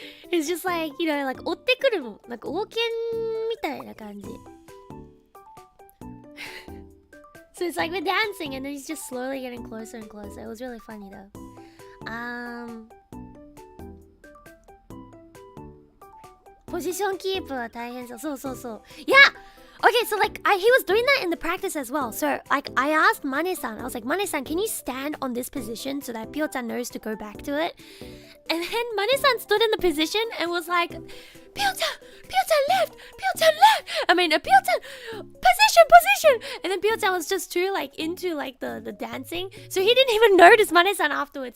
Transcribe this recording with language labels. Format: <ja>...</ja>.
<en>It's just like, you know, like</en> <ja>追ってくるの、なんか王権みたいな感じ。</ja> <en>So it's like we're dancing and then he's just slowly getting closer and closer. It was really funny though. Position keep</en> <ja>は大変そう。そう。</ja> <en>Yeah! Okay, so like he was doing that in the practice as well. So like I asked Mane-san, I was like, Mane-san, can you stand on this position so that Pyo-chan knows to go back to it? And then Mane-san stood in the position and was like, Pyo-chan left! I mean, Pyo-chan, position! And then Pyo-chan was just too like into like the dancing, so he didn't even notice Mane-san afterwards.</en>